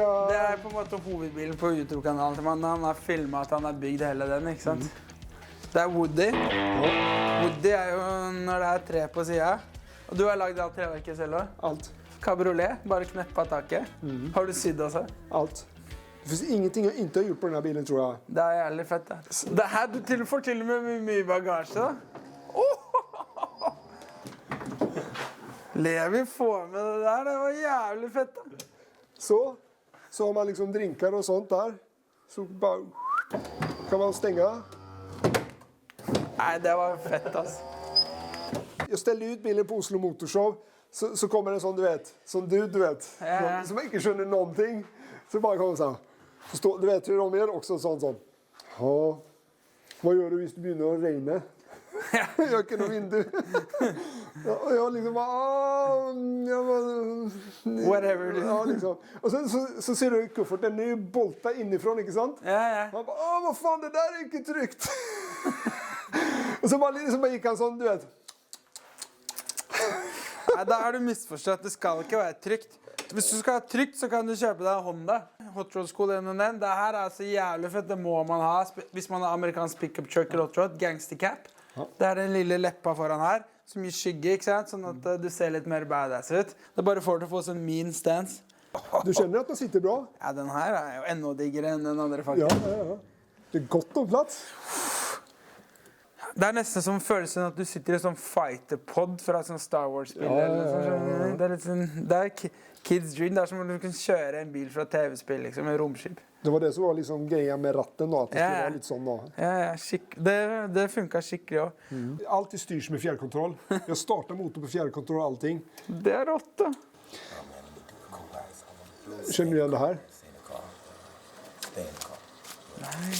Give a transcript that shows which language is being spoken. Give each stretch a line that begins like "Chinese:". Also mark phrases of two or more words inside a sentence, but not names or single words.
Norwegian: på en måte hovedbilen på YouTube-kanalen til mannen. Han har filmet at han har bygd hele den, ikke sant? Det Woody. Woody jo når det 3 på siden. Og du har laget alt treverket selv også? Alt. Cabriolet, bare knepp av taket. Har du sydd også? Alt.
Swedish: Det finns ingenting jag inte har gjort på den här bilen tror jag.
Norwegian: Det er jævlig fett, det. Det her du får til og med mye bagasje, da. Oh! Levi får med det der, det var jævlig fett, da.
Swedish: Så har man liksom drinkar och sånt där. Så bara kan man stänga.
Norwegian: Nei, det var fett, altså.
Swedish: Jag ställde ut bilen på Oslo Motorshow. Så kommer en sån, du vet. Som du vet. Ja. Som inte skönner någonting. Så bara kommer så här. Så du vet hur de är också sånt som. Ja. Vad gör du hvis det börjar att regna? Jag kan nog inte. Och jag liksom bara... Whatever. Ja, liksom. Och så ser du kufferten. Den är ju bolta inifrån, inte sant? Ja. Han bara, vad fan, det där är inte tryggt. Och så bara gick han sån, du vet.
Norwegian: Nei, da har du misforstått. Det skal ikke være trygt. Hvis du skal ha trygt, så kan du kjøpe deg Honda.
English: Hot Rod School 101.
Norwegian: Det her er altså jævlig fett. Det må man ha hvis man har amerikansk
English: pickup truck
Norwegian: eller
English: hot rod.
Norwegian: Gangster cap. Det er den lille leppa foran her, som gir skygge, ikke sant? Sånn at du ser litt mer badass ut. Det er bare for å få sånn
English: mean stance.
Swedish: Du känner att den sitter bra?
Norwegian: Ja, den her er jo enda diggere enn den andre, faktisk.
Swedish: Ja. Det är gott om plats.
Norwegian: Det er nesten som følelsen at du sitter i sånn fighter-pod fra sånn Star Wars-spill. Ja. Det er litt sånn, det er
English: kids dream.
Norwegian: Det er som om du kan kjøre en bil fra TV-spill, liksom, med romskip.
Swedish: Det var det som var liksom grejen med ratten då, att det skulle vara lite sån då.
Norwegian: Ja, det funkar skikkelig også.
Swedish: Alltid styrs med fjärrkontroll. Jag startar motor på fjärrkontroll och allting.
Norwegian: Det er rått, da.
Swedish: Känner du igen det här? Nej.